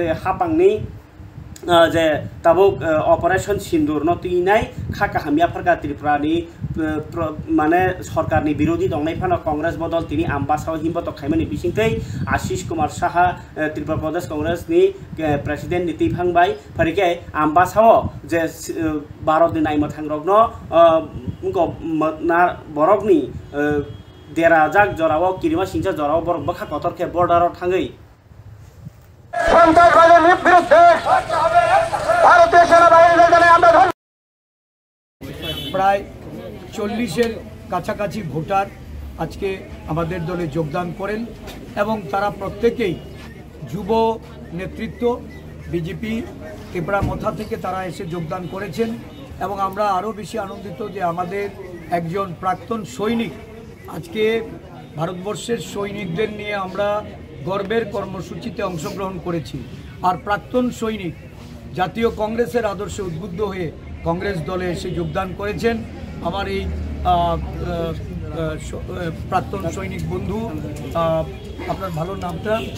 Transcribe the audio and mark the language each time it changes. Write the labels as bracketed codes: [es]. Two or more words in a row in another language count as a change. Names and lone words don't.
[trp] हापांनि जे ताबुक ऑपरेशन सिंदूर न तिनाय खाका हामिया फरका त्रिपुरानि माने सरकारनि विरोधी दंनाय फानो कांग्रेस बदल तिनि आम्बासाव हिमबत खायमानि बिसिंतै आशीष कुमार साहा त्रिपुरा प्रदेश कांग्रेसनि प्रेसिडेंट नीति फांबाय फरिके आम्बासाव जे भारतनि नायमथां रगनो ना बरकनि देराजाक जराव किरिमा सिंचा जराव बरक बखा कतरखे बॉर्डराव थाङै [bn] प्राय 40-এর কাছাকাছি ভোটার আজকে আমাদের দলে যোগদান করেন এবং তারা প্রত্যেকেই যুব নেতৃত্ব বিজেপি ত্রিপুরা মথা থেকে তারা এসে যোগদান করেছেন এবং আমরা আরও বেশি আনন্দিত যে আমাদের একজন প্রাক্তন সৈনিক আজকে ভারতবর্ষের সৈনিকদের নিয়ে আমরা গর্বের কর্মসূচিতে অংশগ্রহণ করেছি আর প্রাক্তন সৈনিক জাতীয় কংগ্রেসের আদর্শে উদ্বুদ্ধ হয়ে কংগ্রেস দলে এসে যোগদান করেছেন আমার এই প্রাক্তন সৈনিক বন্ধু আপনার ভালো নামটা